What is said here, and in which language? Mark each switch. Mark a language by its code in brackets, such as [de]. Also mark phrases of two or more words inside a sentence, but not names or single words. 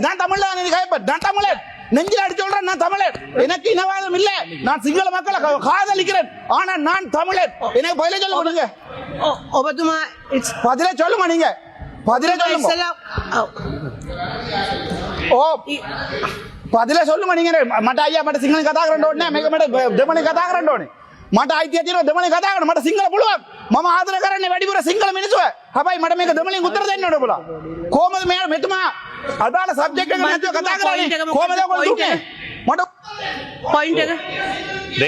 [ta] நான் தமிழ்ல நான் தமிழர், நெஞ்சில் அடிச்சு சொல்றேன், நான் தமிழர், எனக்கு இனவாதம் இல்ல. நான் சிங்கள மக்களை காதலிக்கிறேன், ஆனா நான் தமிழர். எனக்கு பதில சொல்லுங்க. பதில சொல்லுங்க. நீங்க பதில சொல்லுங்க. ஓ பதில சொல்லுங்க. [si] நீங்க මට අයියා මට සිංහලෙන් කතා කරන්න ඕනේ නැහැ. මේක මට දෙමළෙන් කතා කරන්න ඕනේ. මට අයිතිය තියෙනවා දෙමළෙන් කතා කරන්න. මට සිංහල පුළුවන්. මම ආදරය කරන්නේ වැඩිපුර සිංහල මිනිස්සුව. හැබැයි මට මේක දෙමළෙන් උත්තර දෙන්න ඕනේ ඔබලා. කොහමද මෙතුමා අදාළ සබ්ජෙක්ට් එක නැතුව කතා කරන්නේ? කොහමද ඔයගොල්ලෝ දුන්නේ? මට පොයින්ට් එක